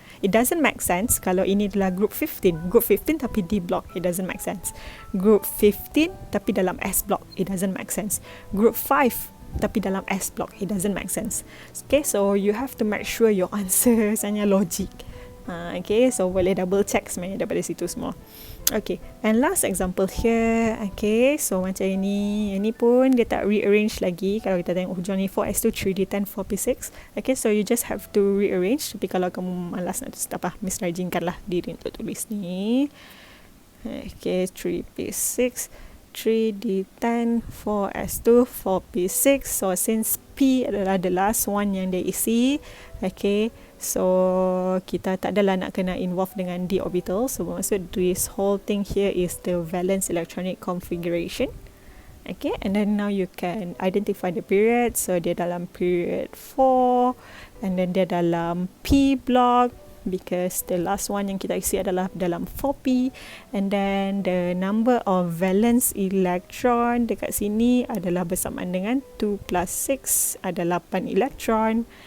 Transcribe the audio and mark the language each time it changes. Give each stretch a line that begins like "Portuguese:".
English: It doesn't make sense
Malay: kalau ini adalah
English: group 15. Group 15
Malay: tapi
English: D block, it doesn't make sense. Group 15
Malay: tapi dalam
English: S block, it doesn't make sense. Group 5
Malay: tapi dalam
English: S block, it doesn't make sense. Okay, so you have to make sure your answers
Malay: hanya
English: logic. Okay, so
Malay: boleh
English: double check
Malay: sebenarnya daripada situ semua.
English: Okay, and last example here. Okay, so macam ini.
Malay: Yang ni pun dia tak
English: rearrange
Malay: lagi. Kalau kita tengok hujung ni 4s2, 3d10, 4p6.
English: Okay, so you just have to rearrange.
Malay: Tapi kalau kamu malas nak tulis apa, Miss rajinkanlah diri untuk tulis ni.
English: Okay, 3p6, 3d10, 4s2, 4p6. So since p
Malay: adalah
English: the last one
Malay: yang dia isi,
English: okay, so
Malay: kita tak adalah nak kena
English: involve
Malay: dengan
English: d orbital. So
Malay: maksud
English: this whole thing here is the valence electronic configuration. Okay, and then now you can identify the period. So
Malay: dia dalam
English: period 4, and then dia dalam P block, because the last one
Malay: yang kita isi adalah dalam
English: 4p, and then the number of valence electron
Malay: dekat sini adalah bersamaan dengan
English: 2 plus 6
Malay: ada
English: 8 electron.